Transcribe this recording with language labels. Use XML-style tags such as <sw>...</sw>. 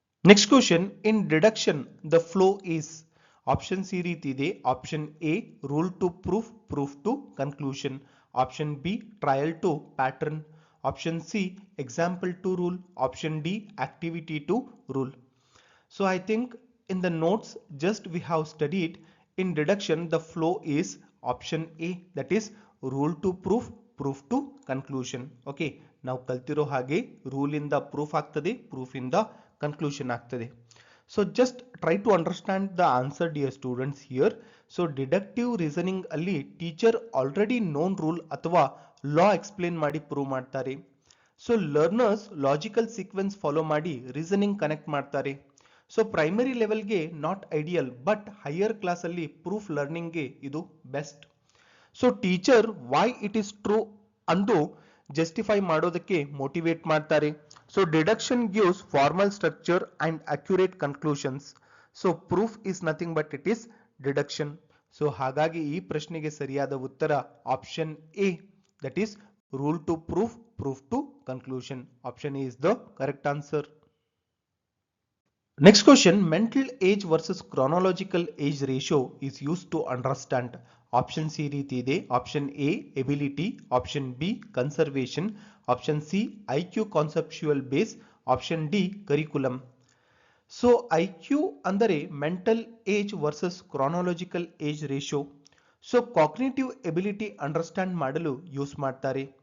<en>Next question, in deduction the flow is. Options</en> <kn>ಈ ರೀತಿ ಇದೆ.</kn> <en>Option A rule to proof, proof to conclusion, option B trial to pattern, option C example to rule, option D activity to rule. So I think in the notes just we have studied in deduction the flow is option A, that is rule to proof, proof to conclusion.</en> <kn>Okay, ನಾವು ಕಲ್ತಿರೋ ಹಾಗೆ rule ಇಂದ proof ಆಗ್ತದೆ, proof ಇಂದ conclusion ಆಗ್ತದೆ.</kn> <en>So just try to understand the answer dear students here. So deductive reasoning</en> <kn>ಅಲ್ಲಿ</kn> <en>teacher already known rule</en> <kn>ಅಥವಾ</kn> <en>law explain</en> <kn>ಮಾಡಿ</kn> <en>prove</en> <kn>ಮಾಡ್ತಾರೆ.</kn> <en>so learners logical sequence follow</en> <kn>ಮಾಡಿ</kn> <en>reasoning connect</en> <kn>ಮಾಡ್ತಾರೆ.</kn> <en>so primary ಲೆವೆಲ್ಗೆ not ideal, but higher class</en> <kn>ಅಲ್ಲಿ</kn> <en>proof ಲರ್ನಿಂಗ್ಗೆ</en> <kn>ಇದು</kn> <en>Best. So teacher why it is true</en> <kn>ಅಂದು</kn> <en>justify</en> <kn>ಮಾಡೋದಕ್ಕೆ</kn> <en>motivate</en> <kn>ಮಾಡ್ತಾರೆ.</kn> <en>So deduction gives formal structure and accurate conclusions. So proof is nothing but it is deduction. So</en> <kn>ಹಾಗಾಗಿ ಈ ಪ್ರಶ್ನೆಗೆ ಸರಿಯಾದ ಉತ್ತರ</kn> <en>Option A, that is rule to proof, proof to conclusion. Option A is the correct answer. Next question, mental age versus chronological age ratio is used to understand. Option C</en> <kn>ರೀತಿ ಇದೆ.</kn> <en>Option A ability, Option B conservation, Option C IQ conceptual base, Option D curriculum. So IQ</en> <kn>ಅಂದರೆ</kn> <en>mental age versus chronological age ratio. So cognitive ability understand</en> <kn>ಮಾಡಲು</kn> <en>use</en> <kn>ಮಾಡ್ತಾರೆ.</kn>